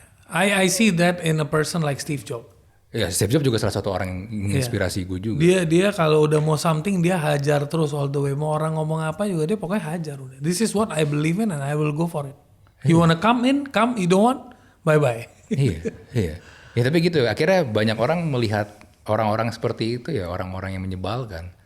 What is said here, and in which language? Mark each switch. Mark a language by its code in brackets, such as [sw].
[en] I see that in a person like Steve Jobs. [id] Ya, Steve Jobs juga salah satu orang yang menginspirasi gue juga. Dia kalau udah mau something dia hajar terus all the way. Mau orang ngomong apa juga dia pokoknya hajar udah. [en] This is what I believe in and I will go for it. You wanna come in, come. You don't want, bye bye. [id] Iya. Ya tapi gitu. Akhirnya banyak orang melihat orang-orang seperti itu ya orang-orang yang menyebalkan.